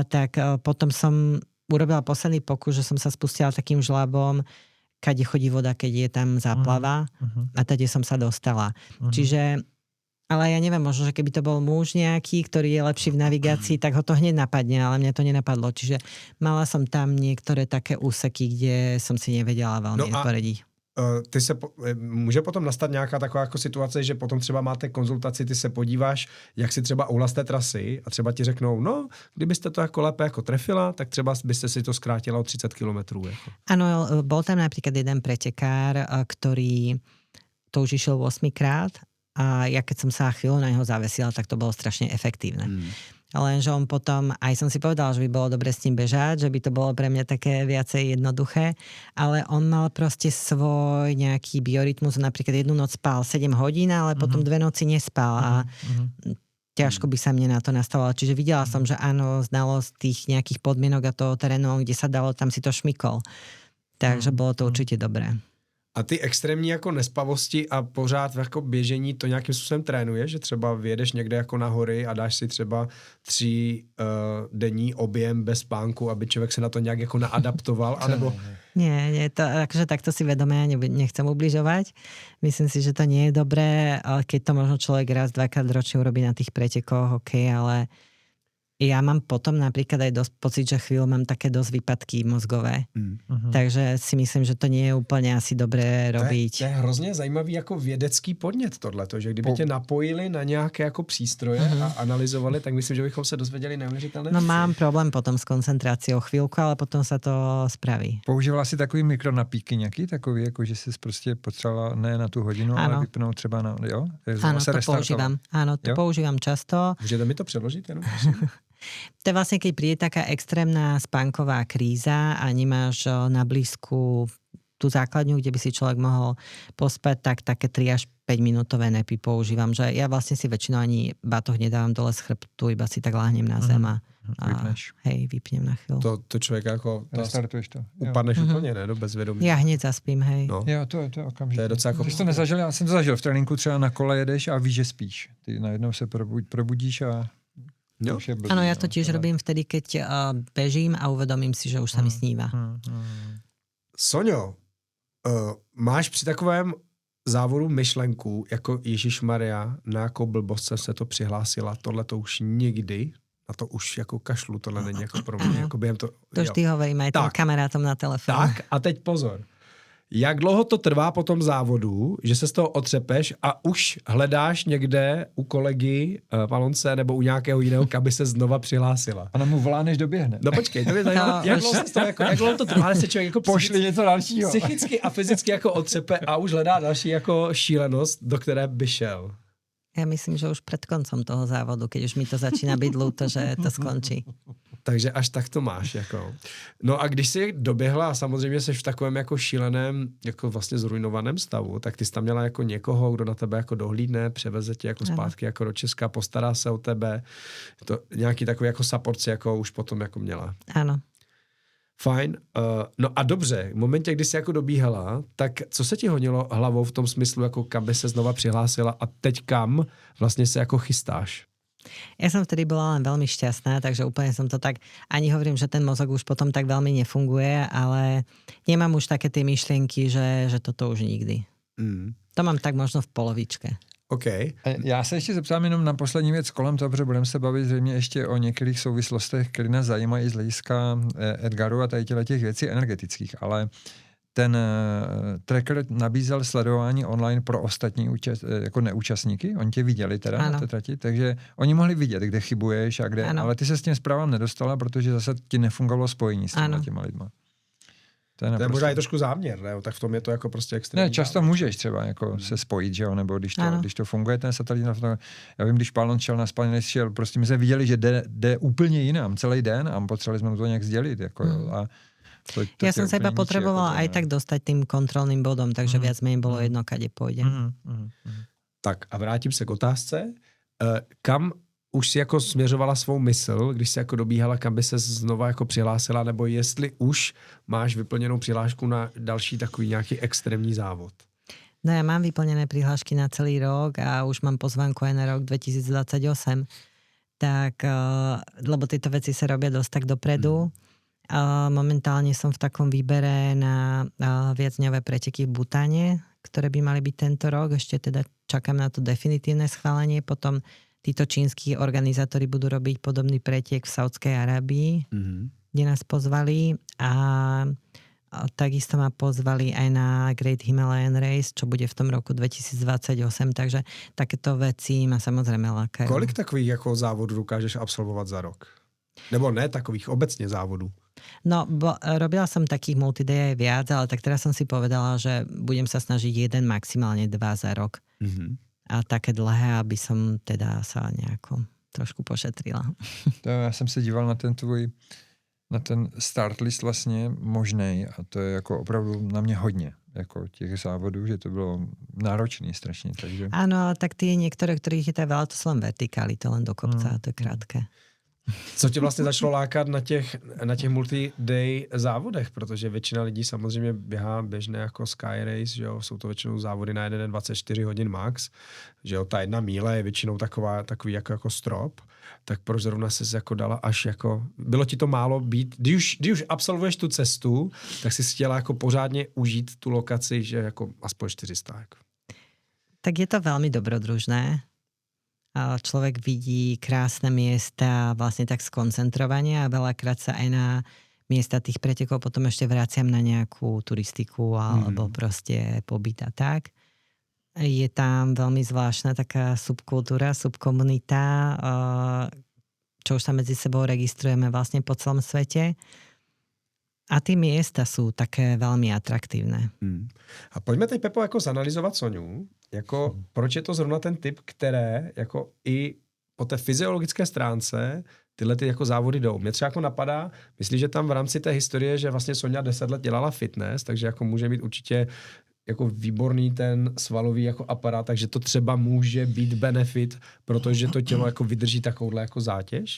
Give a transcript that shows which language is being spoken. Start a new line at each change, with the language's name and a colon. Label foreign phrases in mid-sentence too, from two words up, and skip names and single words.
Slovak: Tak potom som urobila posledný pokus, že som sa spustila takým žľabom, kade chodí voda, keď je tam záplava a tady som sa dostala. Čiže ale ja neviem, možno, že keby to bol muž nejaký, ktorý je lepší v navigácii, tak ho to hneď napadne, ale mňa to nenapadlo. Čiže mala som tam niektoré také úseky, kde som si nevedela veľmi poradiť.
Czech: Může potom nastat nějaká taková jako situace, že potom třeba máte konzultaci, ty se podíváš, jak si třeba uhla z té trasy a třeba ti řeknou, no, kdybyste to jako lépe jako trefila, tak třeba byste si to skrátila o 30 kilometrů. Jako.
Slovak: Áno, bol tam napríklad jeden pretekár, ktorý to už išiel 8-krát a ja keď som sa chvíľu na neho zavesila, tak to bolo strašne efektívne. Lenže on potom, aj som si povedala, že by bolo dobre s ním bežať, že by to bolo pre mňa také viacej jednoduché, ale on mal proste svoj nejaký biorytmus, napríklad jednu noc spal 7 hodín, ale potom 2 noci nespal a ťažko by sa mne na to nastavovalo. Čiže videla som, že áno, znalosť tých nejakých podmienok a toho terénu, kde sa dalo, tam si to šmykol. Takže bolo to určite dobré.
Czech: A ty extrémní jako nespavosti a pořád jako běžení to nějakým způsobem trénuješ, že třeba vyjedeš někde jako na hory a dáš si třeba 3 denní objem bez spánku, aby člověk se na to nějak jako naadaptoval, anebo...
Slovak: Nie, to, akože takto si vedome ja nechcem ubližovať. Myslím si, že to nie je dobré, ale keď to možno človek raz, 2-krát ročne urobí na tých pretekoch, ok, ale ja mám potom napríklad aj dosť pocit, že chvíľu mám také dosť výpadky mozgové. Takže si myslím, že to nie je úplně asi dobré robiť.
Czech: To je hrozně zajímavý jako vědecký podnět tohleto, že kdyby tě napojili na nějaké jako přístroje a analyzovali, tak myslím, že bychom se dozvěděli neuvěřitelné.
Slovak: No mám problém potom s koncentráciou chvíľku, ale potom sa to spraví.
Czech: Používala si takový mikronapíky nějaký takový, jako že jsi prostě potřebovala ne na tu hodinu, ale vypnout třeba na, jo?
Slovak: Áno, to používam. Áno, to používam často.
Czech: Můžete mi to přeložit jenom?
Slovak: To je vlastne, keď príde taká extrémna spánková kríza a nemáš na blízku tú základňu, kde by si človek mohol pospať, tak také 3 až 5 minútové nepy používam. Že ja vlastne si väčšinou ani batoh nedávam dole z chrbtu, iba si tak láhnem na zem a vypnem na chvíľu.
Czech: To člověk jako... Restartuješ to. Upadneš úplně, ne? Do bezvědomí.
Slovak: Já hneď zaspím, hej.
Czech: No. Jo, to je okamžitě. To je docela jako... Ty jsi to nezažil, já jsem to zažil v tréninku, třeba na kole jedeš a víš, že spíš. Ty najednou se probudíš a... No.
Slovak: Áno, ja to tiež robím vtedy, keď bežím a uvedomím si, že už sa mi sníva.
Czech: Soňo, máš při takovém závodu myšlenku, jako Ježišmarja, na jakou blbost jsem se to přihlásila, tohle to už nikdy, a to už jako kašlu, tohle není jako pro mě, jako během to...
Slovak: To vždy hovorím aj tým kamarátom na telefon.
Czech: Tak, a teď pozor. Jak dlouho to trvá po tom závodu, že se z toho otřepeš a už hledáš někde u kolegy Palonce nebo u nějakého jiného, aby se znova přihlásila? A mu volá, než doběhne. No počkej, to je zajímavé. Jak dlouho to trvá, se člověk jako pošli něco dalšího. Psychicky a fyzicky jako otřepe a už hledá další jako šílenost, do které by šel.
Slovak: Ja myslím, že už pred koncom toho závodu, keď už mi to začína byť ľúto, že to skončí.
Czech: Takže až tak to máš. Jako. No a když jsi doběhla a samozřejmě jsi v takovém jako šíleném, jako vlastně zrujnovaném stavu, tak ty jsi tam měla jako někoho, kdo na tebe jako dohlídne, převeze tě jako zpátky jako do Česka, postará se o tebe. To nějaký takový jako supportci jako už potom jako měla. Ano. Fajn. No a dobře, v momentě, kdy jsi jako dobíhala, tak co se ti honilo hlavou v tom smyslu, jako kam by se znova přihlásila a teď kam vlastně se jako chystáš?
Slovak: Ja som vtedy bola len veľmi šťastná, takže úplne som to tak, ani hovorím, že ten mozog už potom tak veľmi nefunguje, ale nemám už také tie myšlienky, že toto už nikdy. To mám tak možno v polovičke.
Czech: Okay. Já se ještě zeptám jenom na poslední věc kolem toho, protože budeme se bavit zřejmě ještě o některých souvislostech, které nás zajímají z hlediska Edgaru a tady těch věcí energetických, ale ten tracker nabízel sledování online pro ostatní jako neúčastníky, oni tě viděli teda na té trati, takže oni mohli vidět, kde chybuješ a kde, ale ty se s tím zprávám nedostala, protože zase ti nefungovalo spojení s těma lidma. To je možná i trošku záměr, ne? Tak v tom je to jako prostě extrémní. Ne, často můžeš třeba jako se spojit, že jo, nebo když to funguje ten satelit, já vím, když Palon šel na Spanish, šel, prostě my jsme viděli, že jde úplně jinam celý den a potřebovali jsme to nějak sdělit, jako jo, a
Slovak: ja som sa iba potrebovala aj tak dostať tým kontrolným bodom, takže viac menej bolo jedno, kade pôjde.
Czech: Tak a vrátím se k otázce. Kam už si jako směřovala svou mysl, když si jako dobíhala, kam by se znova jako přihlásila, nebo jestli už máš vyplněnou přihlášku na další takový nějaký extrémní závod?
Slovak: No ja mám vyplnené prihlášky na celý rok a už mám pozvánku aj na rok 2028. Tak, lebo tieto veci sa robia dosť tak dopredu. Momentálne som v takom výbere na viacdňové preteky v Butáne, ktoré by mali byť tento rok. Ešte teda čakám na to definitívne schválenie. Potom títo čínsky organizátori budú robiť podobný pretek v Saudskej Arábii, kde nás pozvali a takisto ma pozvali aj na Great Himalayan Race, čo bude v tom roku 2028, takže takéto veci ma samozrejme lákajú.
Czech: Kolik takových jako závodů dokážeš absolvovat za rok? Nebo ne takových, obecně závodů?
Slovak: No, robila som takých multiday aj viac, ale tak teraz som si povedala, že budem sa snažiť 1, maximálne 2 za rok. A také dlhé, aby som teda sa nejako trošku pošetrila.
Czech: To já jsem se díval na ten start list vlastně možnej a to je jako opravdu na mě hodně jako těch závodů, že to bylo náročný strašně. Takže...
Slovak: Áno, ale tak tie niektoré, ktorých je tak veľa, to sú len vertikály, to len do kopca,
Czech: to je krátké. Co tě vlastně začalo lákat na těch multi-day závodech? Protože většina lidí samozřejmě běhá běžné jako Sky Race, že jo? Jsou to většinou závody na 1 den 24 hodin max, že jo? Ta 1 míle je většinou takový jako strop. Tak proč zrovna ses jako dala až jako... Bylo ti to málo být? Když už absolvuješ tu cestu, tak si chtěla jako pořádně užít tu lokaci, že jako aspoň 400. Jako.
Slovak: Tak je to veľmi dobrodružné. Človek vidí krásne miesta vlastne tak skoncentrovanie a veľakrát sa aj na miesta tých pretekov potom ešte vraciam na nejakú turistiku alebo proste pobyt a tak. Je tam veľmi zvláštna taká subkultúra, subkomunita, čo už sa medzi sebou registrujeme vlastne po celom svete. A ty miesta sú také veľmi atraktívne.
Czech: A pojďme teď, Pepo, jako zanalizovat Soňu. Jako, proč je to zrovna ten typ, které jako i po té fyziologické stránce tyhle ty jako závody jdou. Mě třeba jako napadá, myslíš, že tam v rámci té historie, že vlastně Soňa 10 let dělala fitness, takže jako může mít určitě jako výborný ten svalový jako aparát, takže to třeba může být benefit, protože to tělo jako vydrží takovouhle jako zátěž?